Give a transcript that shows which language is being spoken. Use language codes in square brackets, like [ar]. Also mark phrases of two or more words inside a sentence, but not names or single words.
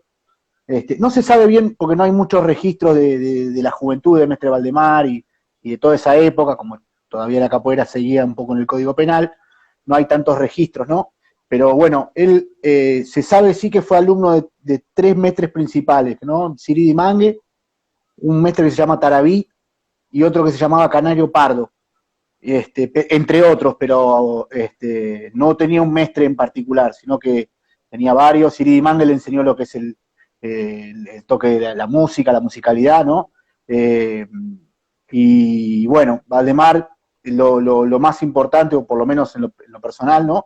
[es] No se sabe bien porque no hay muchos registros de la juventud de Mestre Valdemar y de toda esa época, como todavía la capoeira seguía un poco en el Código Penal, no hay tantos registros, ¿no? Pero bueno, él se sabe sí que fue alumno de tres mestres principales, ¿no? Siridi Mangue, un mestre que se llama Tarabí y otro que se llamaba Canario Pardo, entre otros, pero no tenía un mestre en particular, sino que tenía varios. Siridi Mangue le enseñó lo que es el toque de la música, la musicalidad, ¿no? Eh, y bueno, Valdemar, lo más importante, o por lo menos en lo personal, ¿no?